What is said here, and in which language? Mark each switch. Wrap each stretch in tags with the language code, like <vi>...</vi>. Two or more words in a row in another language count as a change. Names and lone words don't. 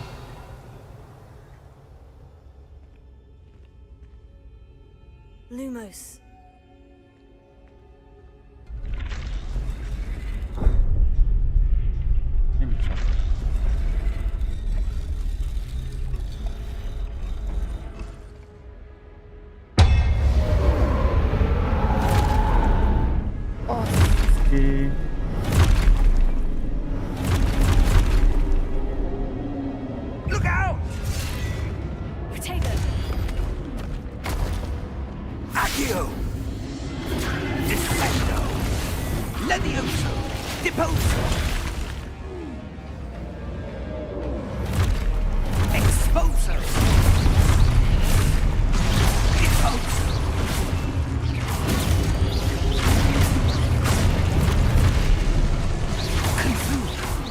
<la>Lumos.</la> <hu>Nem csak. Oszki.</hu> <en>Look out! Potato.</en> <la>Accio! Defendo! Levioso! Deposo! Exposo! Deposo! Confuso!</la>